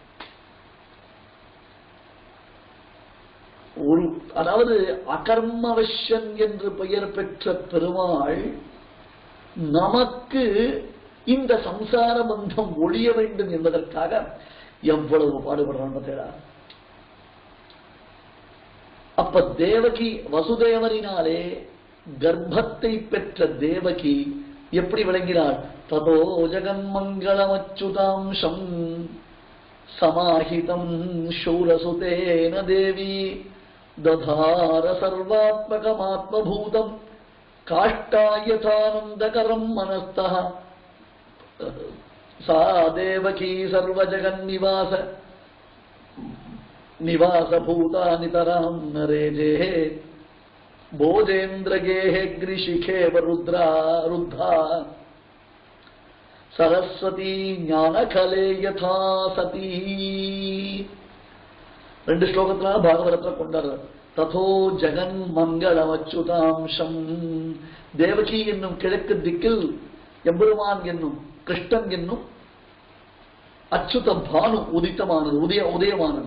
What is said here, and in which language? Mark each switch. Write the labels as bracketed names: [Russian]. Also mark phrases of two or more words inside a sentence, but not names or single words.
[Tamil] ஒரு அதாவது அகர்மவசன் என்று பெயர் பெற்ற பெருமாள் நமக்கு இந்த சம்சார பந்தம் ஒழிய வேண்டும் என்பதற்காக எவ்வளவு பாடுபடுறான் பார்த்தீங்களா? அப்ப தேவகி வசுதேவரினாலே கர்ப்பத்தை பெற்ற தேவகி எப்படி விளங்கினாள்? [Sanskrit] ततो जगन्मङ्गलमच्युतांशम् समाहितं शूरसुतेन देवी दधार सर्वात्मकमात्मभूतं काष्ठायथानन्दकरं मनस्तः सा देवकी सर्वजगन्निवास निवासभूता नितरां नरेजेः भोजेन्द्रगेः ग्रिशिखेव रुद्रा रुद्धा सरस्वती ज्ञानखले यथा सती. [Tamil] ரெண்டு ஸ்லோகத்தினால பாகவதத்தில் கொண்டாடுறார். [Sanskrit] ततो जगन् मङ्गलमच्युतांशम्. [Tamil] தேவகி என்னும் கிழக்கு திக்கில் எம்பெருமான் என்னும் கிருஷ்ணன் என்னும் அச்சுத பானு உதித்தமானது, உதயமானது.